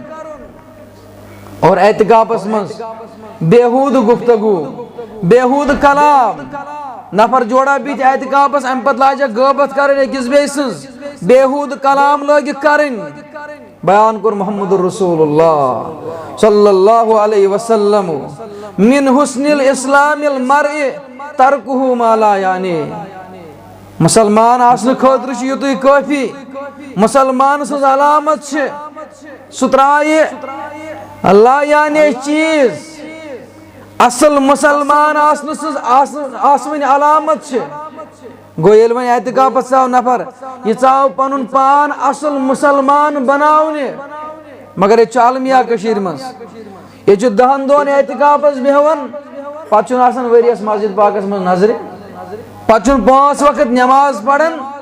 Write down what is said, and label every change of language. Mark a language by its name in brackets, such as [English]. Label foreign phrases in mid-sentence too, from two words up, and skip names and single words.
[Kashmiri] اور اعتکافس منٛز بےحوٗد گفتگوٗ بےحوٗد کلام نفر جوڑا بِہِتھ اعتکافس امہِ پتہٕ لاجکھ غٲبت کرٕنۍ أکِس بیٚیہِ سٕنٛز بےحوٗد کلام لٲگِکھ کرٕنۍ بیان کوٚر محمد رسول اللہ [Arabic] صلی اللہ علیہ وسلم من حسن الاسلام المرء ترکہ ما لا یعنی [Kashmiri] مسلمان آسنہٕ خٲطرٕ چھُ یُتُے کٲفی مسلمان سٕنٛز علامت چھِ سُہ ترٛایہِ [Arabic] لا یعنی [Kashmiri] چیٖز اصل مسلمان آسنہٕ سٕنٛز آسوٕنۍ علامت چھِ گوٚو ییٚلہِ وۄنۍ اعتکافس ژاو نفر یہِ ژاو پنُن پان اصل مسلمان بناونہِ مگر ییٚتہِ چھُ المیا کٔشیٖرِ منٛز ییٚتہِ چھُ 10 دۄہن اعتکافس بیٚہوان پتہٕ چھُنہٕ آسان ؤریس مسجد پاکس منٛز نظرِ پتہٕ چھُنہٕ 5 وقت نٮ۪ماز پران